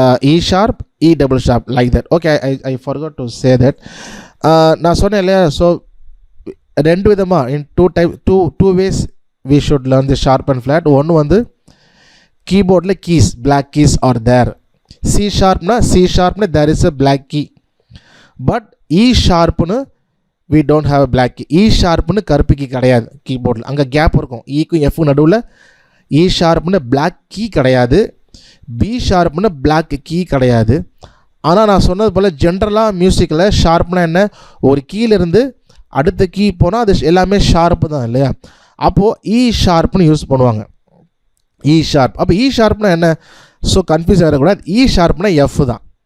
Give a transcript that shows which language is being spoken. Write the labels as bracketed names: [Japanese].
[English] E sharp, E double sharp, like that. Okay, I forgot to say that. [Tamil] நான் சொன்னேன் இல்லையா? So ரெண்டு விதமாக [English] in two ways we should learn the sharp and flat. [Tamil] ஒன்று வந்து [English] கீபோர்டில் keys, black keys are there. C sharpனா there is a black key. But E sharpனு we don't have a black key. [Tamil] E sharpனு கருப்பு key கிடையாது கீபோர்டில். அங்கே gap இருக்கும். ஈக்கும் எஃப்க்கும் நடுவில். E sharpனு black key கிடையாது. B sharpனு black key கிடையாது. ஆனால் நான் சொன்னது போல் ஜென்ரலாக மியூசிக்கில் ஷார்ப்னா என்ன? ஒரு கீயிலிருந்து அடுத்த கீ போனால் அது எல்லாமே ஷார்ப்பு தான் இல்லையா? அப்போது E ஷார்ப்னு யூஸ் பண்ணுவாங்க. E sharp. அப்போ E ஷார்ப்னா என்ன? ஸோ கன்ஃபியூஸ் ஆகிடக்கூடாது. E ஷார்ப்னா எஃப் தான்.